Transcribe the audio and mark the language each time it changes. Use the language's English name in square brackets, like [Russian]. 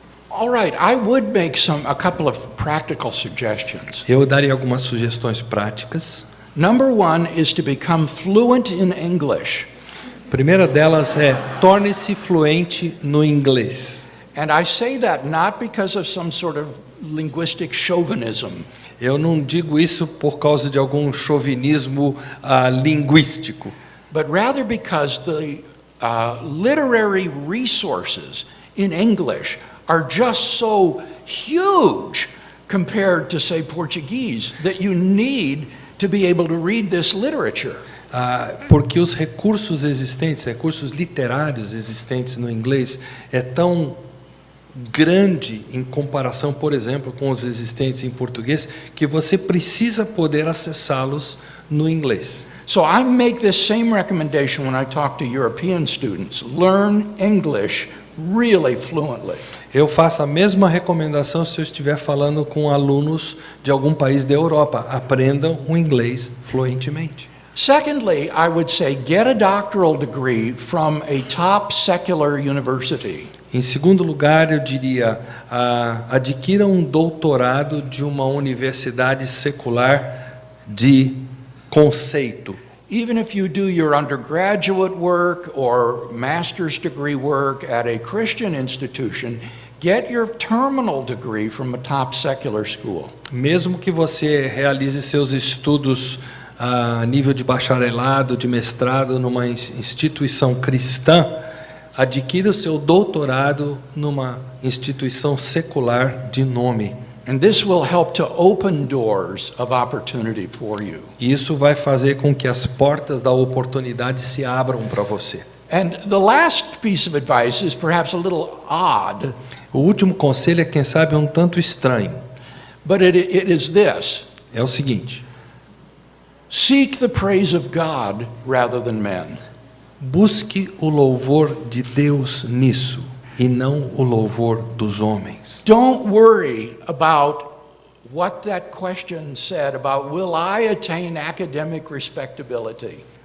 [English] All right, I would make a couple of practical suggestions. [Portuguese] Eu daria algumas sugestões práticas. [English] Number one is to become fluent in English. [Portuguese] A primeira delas é torne-se fluente no inglês. [English] And I say that not because of some sort of linguistic chauvinism. [Portuguese] Eu não digo isso por causa de algum chauvinismo linguístico, [English] but rather because the literary resources in English are just so huge compared to, say, Portuguese, that you need to be able to read this literature. [Portuguese] Porque os recursos existentes, recursos literários existentes no inglês, é tão grande em comparação, por exemplo, com os existentes em português, que você precisa poder acessá-los no inglês. [English] So I make this same recommendation when I talk to European students. Learn English really fluently. [Portuguese] Eu faço a mesma recomendação se eu estiver falando com alunos de algum país da Europa. Aprendam o inglês fluentemente. [English] Secondly, I would say get a doctoral degree from a top secular university. [Portuguese] Em segundo lugar, eu diria, adquira um doutorado de uma universidade secular de conceito. [English] Even if you do your undergraduate work or master's degree work at a Christian institution, get your terminal degree from a top secular school. [Portuguese] Mesmo que você realize seus estudos a nível de bacharelado, de mestrado numa instituição cristã, adquira o seu doutorado numa instituição secular de nome. [English] And this will help to open doors of opportunity for you. [Portuguese] Isso vai fazer com que as portas da oportunidade se abram para você. [English] And the last piece of advice is perhaps a little odd. [Portuguese] O último conselho é, quem sabe, um tanto estranho. [English] But it is this. [Portuguese] É o seguinte: [English] seek the praise of God rather than men. [Portuguese] Busque o louvor de Deus nisso, e não o louvor dos homens. [English] Don't worry about what that question said about will I attain academic respectability.